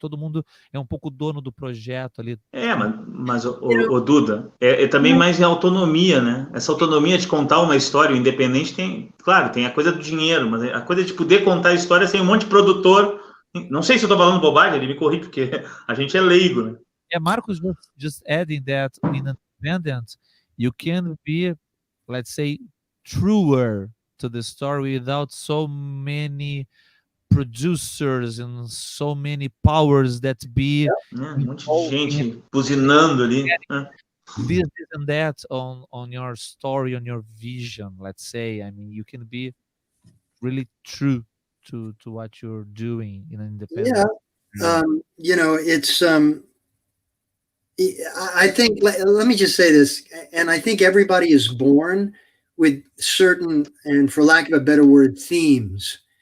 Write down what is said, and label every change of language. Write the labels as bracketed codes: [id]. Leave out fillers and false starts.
[pt] Todo mundo é um pouco dono do projeto ali. Mas o Duda, também mais em autonomia, né? Essa autonomia de contar uma história, o independente tem a coisa do dinheiro, mas a coisa de poder contar a história sem um monte de produtor. Não sei se eu tô falando bobagem, ele me corrige, porque a gente é leigo, né? [en] Marcos just adding that in independent, you can be, let's say, truer to the story without so many producers and so many powers that be [pt] um monte de gente buzinando ali, [en] this and that on your story, on your vision, let's say. I mean, you can be really true to what you're doing in an independent. It's I think, let me just say this, and I think everybody is born with certain, and for lack of a better word, themes.